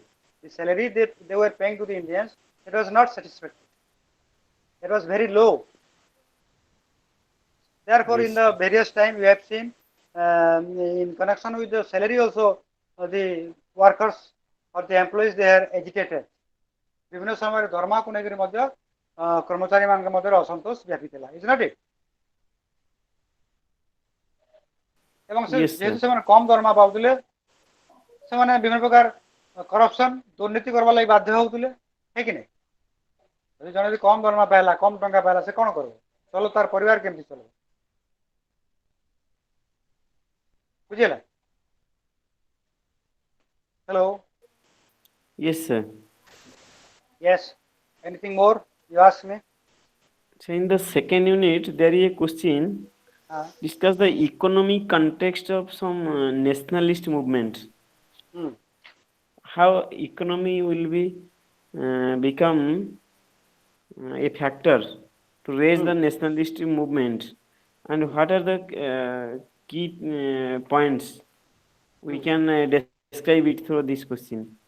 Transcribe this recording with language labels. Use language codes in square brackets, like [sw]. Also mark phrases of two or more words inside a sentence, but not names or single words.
[en] The salary they were paying to the Indians, it was not satisfactory. It was very low. Therefore, Yes. in the various time we have seen in connection with the salary also the workers or the employees they are agitated. [or] ବିଭିନ୍ନ ସମୟରେ ଦରମାକୁ ନେଇକରି ମଧ୍ୟ କର୍ମଚାରୀମାନଙ୍କ ମଧ୍ୟରେ ଅସନ୍ତୋଷ ବ୍ୟାପିଥିଲା [en] is not it [or] ଏବଂ ଯେହେତୁ ସେମାନେ କମ୍ ଦରମା ପାଉଥିଲେ ସେମାନେ ବିଭିନ୍ନ ପ୍ରକାର କରପସନ ଦୁର୍ନୀତି କରିବା ଲାଗି ବାଧ୍ୟ ହେଉଥିଲେ ହେ କି ନାହିଁ ଯଦି ଜଣେ ଯଦି କମ୍ ଦରମା ପାଇଲା କମ୍ ଟଙ୍କା ପାଇଲା ସେ କ'ଣ କରିବ ଚलो ତାର ପରିବାର କେମିତି ଚଳିବ ବୁଝିହେଲା ହ୍ୟାଲୋ [en] Yes, sir. yes anything more you ask me So in the second unit, there is a question. Discuss the economic context of some nationalist movements. How economy will be become a factor to raise the nationalist movement, and what are the key points we can describe it through this question.